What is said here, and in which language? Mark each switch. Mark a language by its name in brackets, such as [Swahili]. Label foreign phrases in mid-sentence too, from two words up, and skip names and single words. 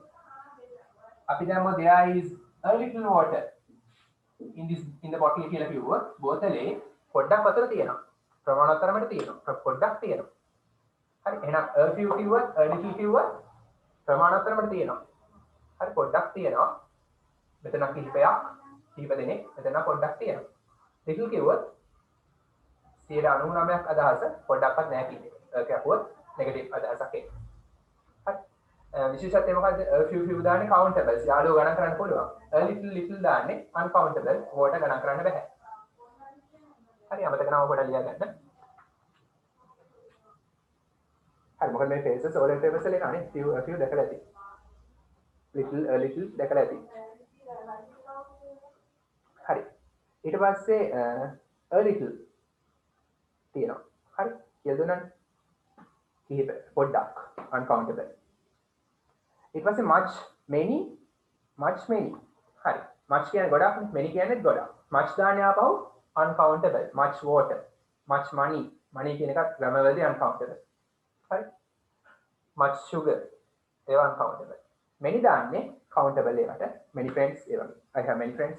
[Sinhala] අපි දැම්මොත් [English] there is a little water in the bottle [Sinhala] කියලා කිව්වොත් බෝතලේ පොඩ්ඩක් වතුර තියෙනවා. ප්‍රමාණතරමට තියෙනවා. පොඩ්ඩක් තියෙනවා. හරි එහෙනම් [English] a few [Sinhala] කිව්වොත් [English] a little [Sinhala] කිව්වොත් ප්‍රමාණතරමට තියෙනවා. හරි පොඩ්ඩක් තියෙනවා. මෙතන කිහිප දෙනෙක් මෙතන පොඩ්ඩක් තියෙනවා. little කිව්වොත් 99% අදහස පොඩ්ඩක්වත් නැහැ කියන එක. ඒක අපුවොත් නෙගටිව් අදහසක් එන්නේ. විශේෂත්වය මොකද්ද [English] a few [Sinhala] දාන්නේ countables යාළුවෝ ගණන් කරන්න පුළුවන් [English] a little [Sinhala] දාන්නේ uncountable ඕකට ගණන් කරන්න බෑ හරි අමතක නම පොඩ්ඩක් ලියා ගන්න හරි මොකද මේ phrases [English] all papers [Sinhala] වල එනවානේ [English] a few [Sinhala] දැකලා ඇති [English] a little [Sinhala] දැකලා ඇති හරි ඊට පස්සේ [English] a little [Sinhala] තියෙනවා හරි කියලා දුන්නා කිහිප පොඩ්ඩක් uncountable ඊට පස්සේ [English] much many [Sinhala] හරි much කියන්නේ ගොඩක් many කියන්නේ ගොඩක් much දාන්නේ ආපහු uncountable [English] much water much money [Sinhala] කියන එකත් grammar වලදී uncountable හරි [English] much sugar [Sinhala] ඒවා uncountable. many දාන්නේ countable ඒවට. [English] many friends [Sinhala] ඒ වගේ. [English] I have many friends.